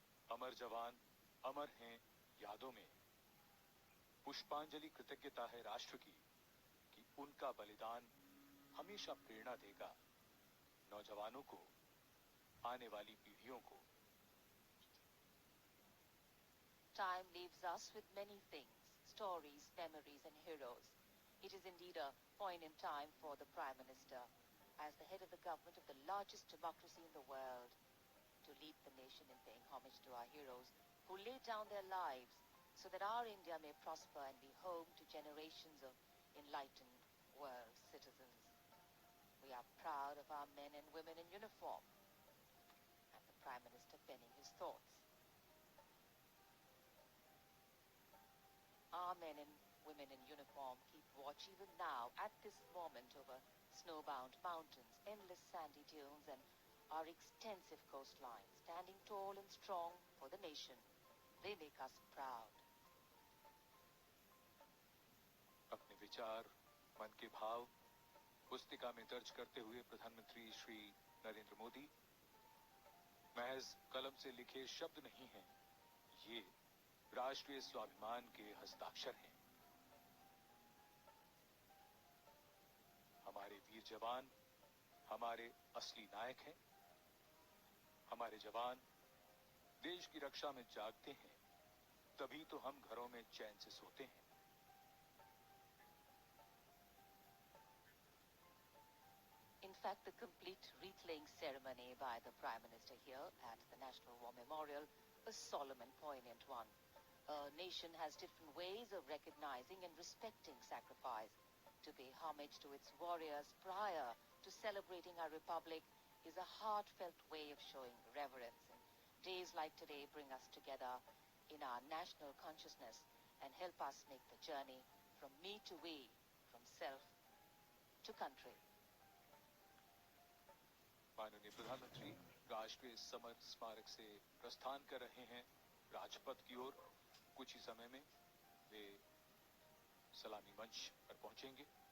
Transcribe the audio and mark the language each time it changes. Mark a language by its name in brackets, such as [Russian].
[Hindi] अमर जवान अमर हैं यादों में। पुष्पांजलि कृतज्ञता है राष्ट्र की कि उनका बलिदान हमेशा प्रेरणा देगा नौजवानों को, आने वाली पीढ़ियों को। [English] Time leaves us with many things, stories, memories and heroes. It is indeed a poignant time for the Prime Minister, as the head of the government of the largest democracy in the world, to lead the nation in paying homage to our heroes who laid down their lives so that our India may prosper and be home to generations of enlightened world citizens. We are proud of our men and women in uniform, and the Prime Minister penning his thoughts. Our men and women in uniform keep watch even now at this moment over snowbound mountains, endless sandy dunes and our extensive coastline, standing tall and strong for the nation. They make us proud. [Hindi] अपने विचार, मन के भाव पुस्तिका में दर्ज करते हुए प्रधानमंत्री श्री नरेंद्र मोदी, महज कलम से लिखे शब्द नहीं हैं, ये राष्ट्रीय स्वाभिमान के हस्ताक्षर हैं। हमारे वीर जवान हमारे असली नायक हैं। हमारे जवान देश की रक्षा में जागते हैं, तभी तो हम घरों में चैन से सोते हैं। [English] In fact, the complete wreath-laying ceremony by the Prime Minister here at the National War Memorial, a solemn and poignant one. A nation has different ways of recognizing and respecting sacrifice. To pay homage to its warriors prior to celebrating our republic is a heartfelt way of showing reverence. And days like today bring us together in our national consciousness and help us make the journey from me to we, from self to country. [Hindi] माननीय प्रधानमंत्री राष्ट्रीय summer स्मारक से प्रस्थान कर रहे हैं राजपथ की ओर। कुछ ही समय में वे सलामी मंच पर पहुंचेंगे।